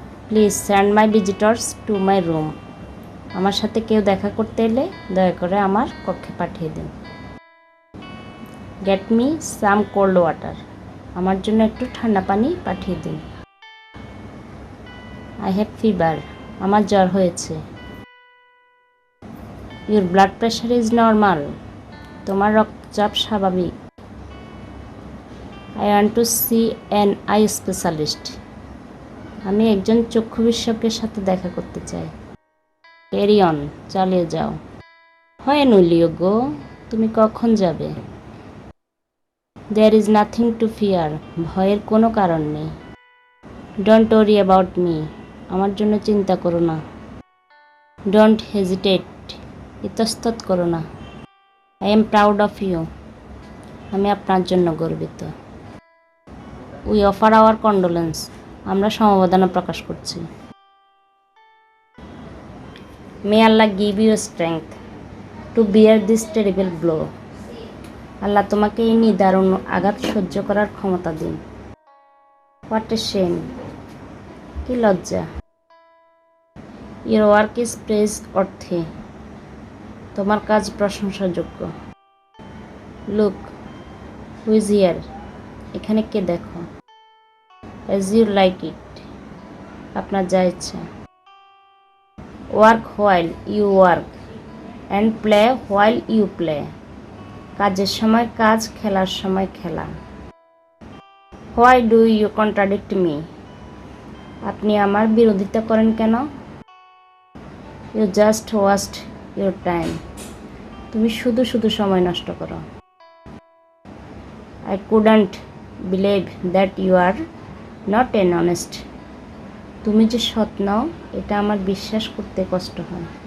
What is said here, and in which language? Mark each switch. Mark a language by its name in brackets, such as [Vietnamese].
[English] Please send my visitors to my room. [Bangla] আমার সাথে কেউ দেখা করতে এলে দয়া করে আমার কক্ষে পাঠিয়ে দিন। [English] Get me some cold water. [Bangla] আমার জন্য একটু ঠান্ডা পানি পাঠিয়ে দিন। [English] I have fever. [Bangla] আমার জ্বর হয়েছে। [English] Your blood pressure is normal. [Bangla] তোমার রক্তচাপ স্বাভাবিক। [English] I want to see an eye specialist. [Bangla] আমি একজন চক্ষু বিশেষজ্ঞের সাথে দেখা করতে চাই। [English] Carry on. [Bangla] চালিয়ে যাও। [English] When will you go? [Bangla] তুমি কখন যাবে? [English] There is nothing to fear. [Bangla] ভয়ের কোনো কারণ নেই। [English] Don't worry about me. [Bangla] আমার জন্য চিন্তা করো না। [English] Don't hesitate. [Bangla] ইতস্তত করো না। [English] I am proud of you. [Bangla] আমি আপনার জন্য গর্বিত। [English] We offer our condolence. [Bangla] আমরা সমবেদনা প্রকাশ করছি। [English] May Allah give you strength to bear this terrible blow. [Bangla] আল্লাহ তোমাকে এই নিদারুণ আঘাত সহ্য করার ক্ষমতা দিন। [English] What a shame. [Bangla] কি লজ্জা। [English] Your work is praiseworthy. [Bangla] তোমার কাজ প্রশংসাযোগ্য। [English] Look, who is here? [Bangla] এখানে কে দেখো। [English] As you like it. [Bangla] আপনার যা ইচ্ছা। [English] Work while you work and play while you play. [Bangla] কাজের সময় কাজ, খেলার সময় খেলা। [English] Why do you contradict me? [Bangla] আপনি আমার বিরোধিতা করেন কেন? [English] You just waste your time. [Bangla] তুমি শুধু শুধু সময় নষ্ট করো। [English] I couldn't believe that you are not an honest. [Bangla] তুমি যে সৎ নও এটা আমার বিশ্বাস করতে কষ্ট হয়।